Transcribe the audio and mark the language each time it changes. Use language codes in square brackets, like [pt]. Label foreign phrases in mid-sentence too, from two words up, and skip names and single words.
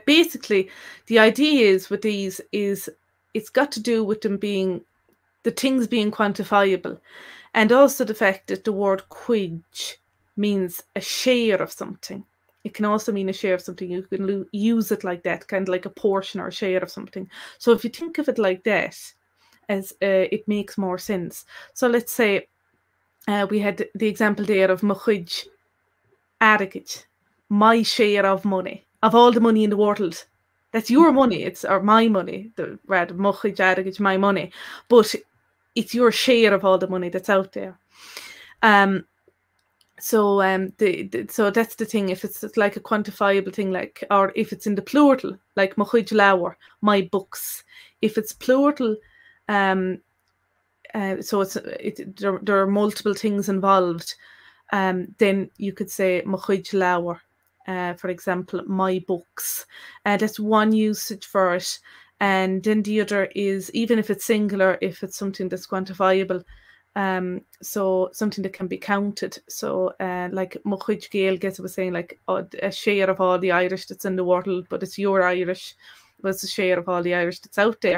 [en] Basically, the idea is with these is it's got to do with them being the things being quantifiable, and also the fact that the word quid means a share of something. It can also mean a share of something. You can use it like that, kind of like a portion or a share of something. So if you think of it like that, as it makes more sense. So let's say we had the example there of [ga] chuid airgid, [en] my share of money, of all the money in the world. That's your money, or my money, rather [ga] chuid airgid, [en] my money, but it's your share of all the money that's out there. So so that's the thing. If it's like a quantifiable thing, like, or if it's in the plural, like [ga] chuid leabhar, [en] my books. If it's plural, so there are multiple things involved. Then you could say [ga] chuid leabhar, [en] for example, my books. That's one usage for it. And then the other is, even if it's singular, if it's something that's quantifiable. So something that can be counted. So like [ga] chuid Gaeilge, [en] as I was saying, like a share of all the Irish that's in the world, but it's your Irish, was a share of all the Irish that's out there.